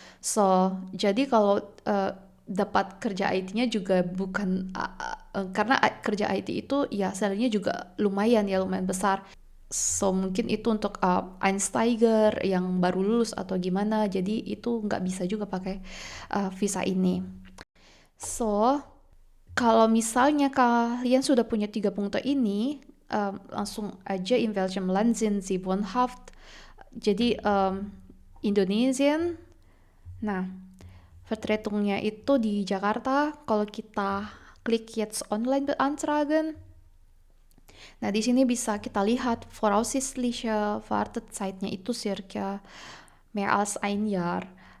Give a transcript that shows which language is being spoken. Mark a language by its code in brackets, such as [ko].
[id] So, jadi kalau dapat kerja IT-nya juga bukan karena kerja IT itu ya salary-nya juga lumayan besar. So mungkin itu untuk Einsteiger yang baru lulus atau gimana, jadi itu nggak bisa juga pakai visa ini. So kalau misalnya kalian sudah punya 3 punkte ini, langsung aja [de] in welchem Land sind Sie wohnhaft. [id] Jadi Indonesian. Nah, Vertretungnya itu di Jakarta. Kalau kita klik [de] jetzt online beantragen. [id] Nah, di sini bisa kita lihat [de] voraussichtliche Wartezeitnya [id] itu [de] circa mehr als ein Jahr.